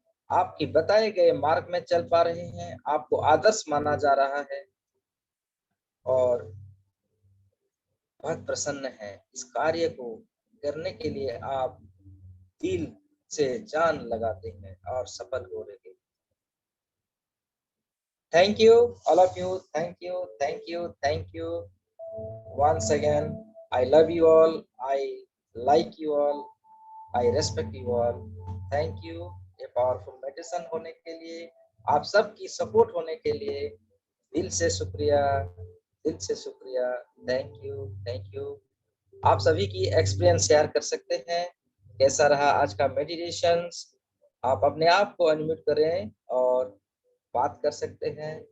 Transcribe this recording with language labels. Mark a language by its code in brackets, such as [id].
[hi] आपकी बताए गए मार्ग में चल पा रहे हैं। आपको आदर्श माना जा रहा है और बहुत प्रसन्न है। इस कार्य को करने के लिए आप दिल से जान लगाते हैं और सफल हो रहे हैं। [en] Thank you, all of you. Thank you, thank you, thank you. Once again, I love you all. I like you all. I respect you all. Thank you. [hi] ये पावरफुल मेडिटेशन होने के लिए, आप सबकी सपोर्ट होने के लिए दिल से शुक्रिया। दिल से शुक्रिया। [en] Thank you, thank you. [hi] आप सभी की एक्सपीरियंस शेयर कर सकते हैं। कैसा रहा आज का मेडिटेशन? आप अपने आप को अनम्यूट करें और बात कर सकते हैं।